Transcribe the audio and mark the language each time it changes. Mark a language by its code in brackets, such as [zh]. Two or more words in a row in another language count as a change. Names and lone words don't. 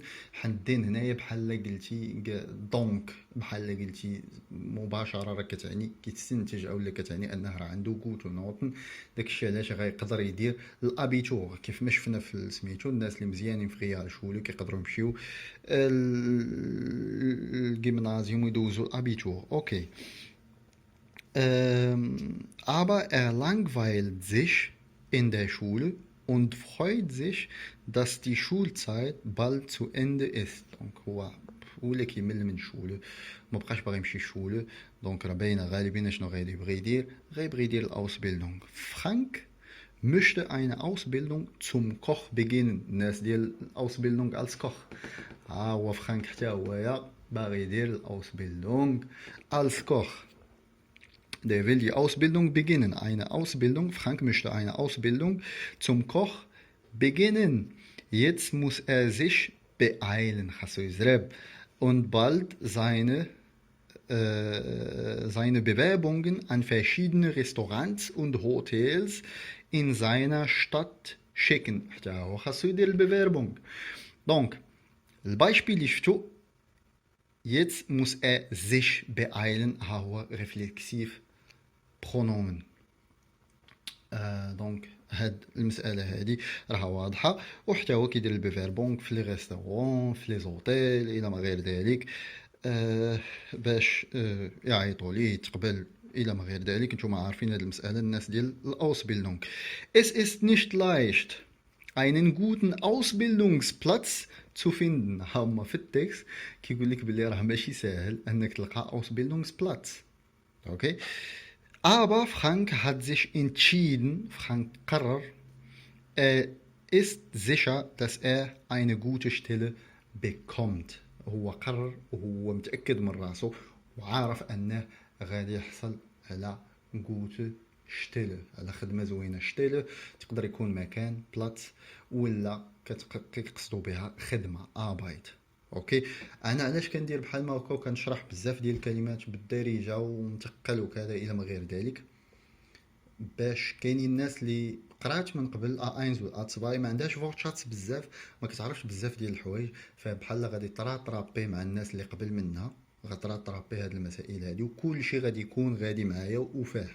[ar] حندين هنايا بحال قلتي دونك بحال قلتي مباشره راه كتعني كيتستنتج اولا كتعني انه راه عنده [de] gute Noten. [ar] داكشي علاش غيقدر يدير الابيتور كيف ما شفنا في سميتو. الناس اللي مزيانين في ريال شولو كيقدروا يمشيو الجيمنازيوم ويدوزوا الابيتور. [de] اوكي aber er langweilt sich in der Schule und freut sich, dass die Schulzeit bald zu Ende ist. [ar] Donc هو ولا كيمل من الشولة، ما بقاش باغي يمشي الشولة. دونك راه باينه غالبا شنو غيبغي يدير، غيبغي يدير الاوسبيلدونغ. [de] فرانك möchte eine Ausbildung zum Koch beginnen. [ar] الناس ديال الاوسبيلدونغ [de] als Koch. [ar] هو فرانك حتى هو باغي يدير الاوسبيلدونغ [de] als Koch. Der will die Ausbildung beginnen. Eine Ausbildung. Frank möchte eine Ausbildung zum Koch beginnen. Jetzt muss er sich beeilen. Und bald seine Bewerbungen an verschiedene Restaurants und Hotels in seiner Stadt schicken. [ar] Donc, البايشبيل شفتو. [de] Jetzt muss er sich beeilen. [ar] هو ريفلكسيف برونومن. دونك هاد المساله هادي راها واضحه، وحتى هو كيدير البيفيربونك في [fr] les restaurants [ar] في [fr] les hôtels [ar] الى ما غير ذلك باش يعيطوا ليه يتقبل الى ما غير ذلك. نتوما عارفين هاد المساله الناس ديال الاوسبيلدونغ. [de] Es ist nicht leicht einen guten Ausbildungsplatz zu finden. [ar] هما في التكست كيقول لك بلي راه ماشي ساهل انك تلقى اوسبيلدونغسبلاتz. [de] اوكي Aber Frank hat sich entschieden, Frank قرر, ist sicher, dass er eine gute Stelle bekommt. [ar] هو قرر وهو متأكد من راسه وعارف أنه غادي يحصل على [de] gute Stelle، [ar] على خدمة زوينة. Stelle تقدر يكون مكان بلاتس ولا كيقصدوا بها خدمة Arbeit. اوكي انا علاش كندير بحال ما هكا وكنشرح بزاف ديال الكلمات بالدارجه ومتقل وكذا الى ما غير ذلك، باش كاينين الناس اللي قرات من قبل A1 و A2 ما عندهاش فورتشاتس بزاف، ما كتعرفش بزاف ديال الحوايج، فبحال غادي ترابي مع الناس اللي قبل منها، غترابي هاد المسائل هادي وكل شيء غادي يكون غادي معايا وفاهم.